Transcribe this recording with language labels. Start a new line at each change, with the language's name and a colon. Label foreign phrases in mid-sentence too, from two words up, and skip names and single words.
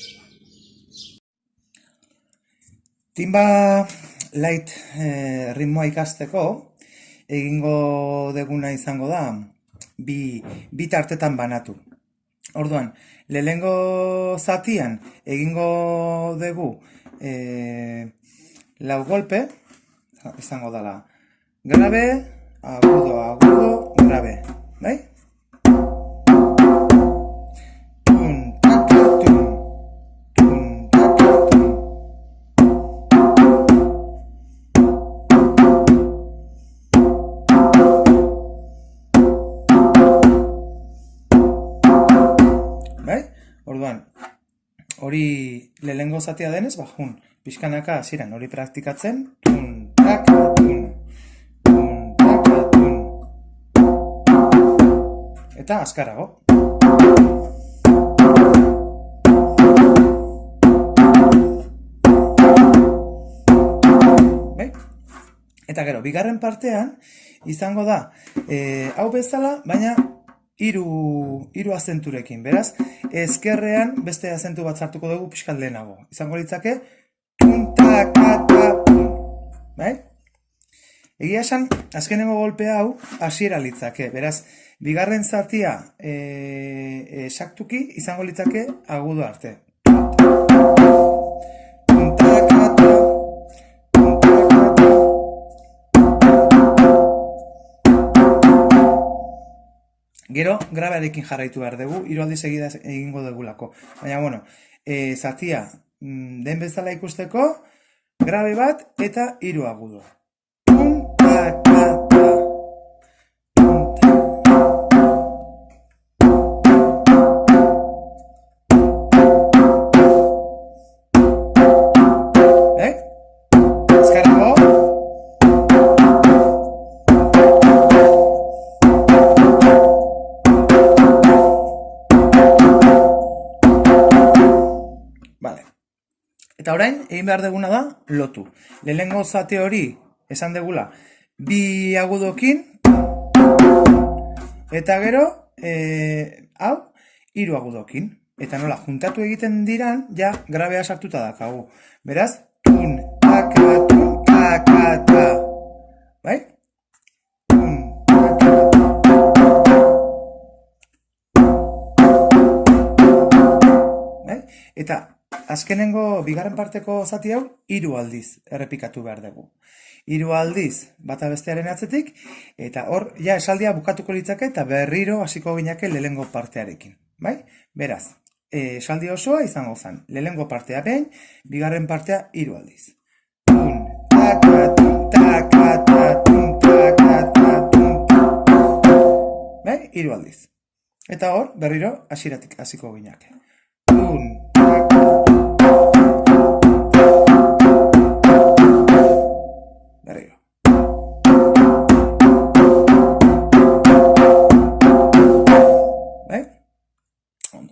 Basque: Timba light ritmoa ikasteko egingo deguna izango da bi tartetan banatu. Orduan, lehenengo zatian egingo dugu lau golpe, izango dela
Spanish: grave, agudo, agudo, grave,
Basque: bai? Tun, taka, tun, tun, taka, tun. Bai? Orduan, hori lehenengo zatia denez, bajun, pixkanaka hasieran hori praktikatzen, tun, taka, tun, tun, taka, tun. Eta azkarago. Bai? Eta gero, bigarren partean, izango da, hau bezala, baina hiru azenturekin. Beraz, ezkerrean beste azentu bat sartuko dugu pixkat lehenago. Izango litzake, tun, taka, ta, tun. Bai? Egia esan, azkenengo golpea hau hasiera litzake. Beraz, bigarren zatia saktuki izango litzake agudo arte. Tun, taka, ta. Gero, grabearekin jarraitu behar dugu, hiru aldiz egingo dugulako. Baina, bueno, zatia den bezala ikusteko, grabe bat eta hiru agudo. Tun, ta, ta, ta. Tun, ta. Azkarrago. Eta orain, egin behar deguna da, lotu. Lehenengo zate hori, esan degula, bi agudokin, eta gero, hau, hiru agudokin. Eta nola, juntatu egiten diran, ja, grabea sartuta dakagu. Beraz, tun, taka, ta. Bai? Tun, taka, bai? Eta, azkenengo bigarren parteko zati hau, hiru aldiz errepikatu behar dugu. Hiru aldiz bata bestearen atzetik, eta hor, ja esaldia bukatuko litzake eta berriro hasiko ginake lehenengo partearekin. Bai? Beraz, esaldi osoa izango zen. Lehenengo partea behin, bigarren partea hiru aldiz. Tun, taka, tun, taka, ta, tun, taka, ta, tun. Bai? Hiru aldiz. Eta hor, berriro hasieratik hasiko ginake. Tun, taka, berriro. Bai? Ondo.